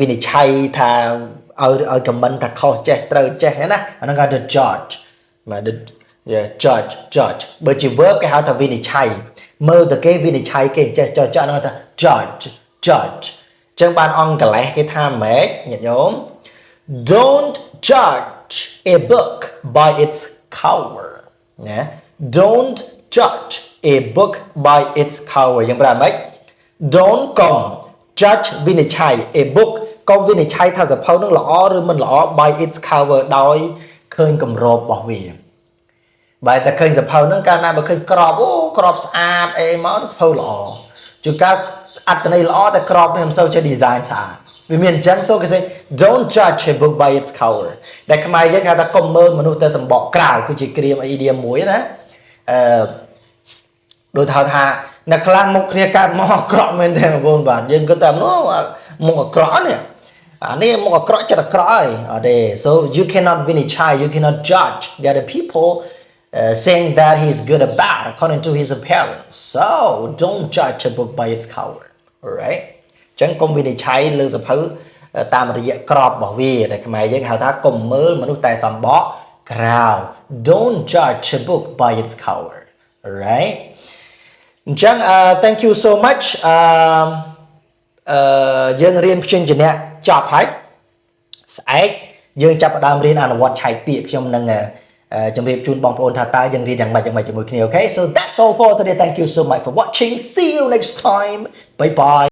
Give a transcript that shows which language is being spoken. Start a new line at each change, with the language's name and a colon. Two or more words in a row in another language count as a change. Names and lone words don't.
Khmer: និច្ឆ័យថាឲ្យ comment ថាខុសចេះត្រូវចេះណាអាហ្នឹងគេហៅថា judge បាទ judge បើជា verb គេហៅថាវិនិច្ឆ័យមើលទៅគេវិនិច្ឆ័យគេចេះចោហ្នឹងថា judge ចឹង បានអង្គលេសគេថាម៉េចញាតិញោម
English: don't judge a book by its cover
Khmer: ណា
English: don't judge a book by its cover
Khmer: យ៉ាង ប្រហែលម៉េច don't កុំ judge វិនិច្ឆ័យ
English: a book
Khmer: កុំវិនិច្ឆ័យថាសភៅនឹងល្អឬមិនល្អ
English: by its cover
Khmer: ដោយឃើញគម្របរបស់វាបែរតែឃើញសភៅនឹងកាលណាបើឃើញក្របក្របស្អាតអីមកសភៅល្អជួនកាលអត្ថន័យល្អតែក្របនេះមិនសូវជា design ស្អាតវាមានអញ្ចឹងសូគេ
English: say don't judge a book by its cover
Khmer: ដែលខ្មែរយើងគេថាកុំមើលមនុស្សទៅសម្បកក្រៅគឺជាគ្រាម idiom មួយណា ដូចថាអ្នកខ្លះមុខគ្នាកើតមកអាក្រក់មែនទេបងប្អូនបាទយើងគិតតែមុខអាក្រក់នេះអានេះ មុខអាក្រក់ចិត្តអាក្រក់ហើយអត់ទេ
English: so you cannot vinicai you cannot judge the other people saying that he's good or bad according to his appearance so don't judge a book by its cover alright
Khmer: ចឹងកុំវិនិច្ឆ័យលើសភៅតាមរយៈក្របរបស់វាដែលខ្មែរយើងហៅថាកុំមើលមនុស្សតែសម្បកក្រៅ
English: don't judge a book by its cover alright អញ្ចឹង thank you so much
Khmer: យើងរៀនព្យញ្ជនៈចប់ហើយស្អែកយើងចាប់ផ្ដើមរៀនអនុវត្តឆែកពាក្យខ្ញុំនឹងជម្រាបជូនបងប្អូនថាតើយើងរៀនយ៉ាងម៉េចជាមួយគ្នា
English: okay so that's all for today thank you so much for watching see you next time bye bye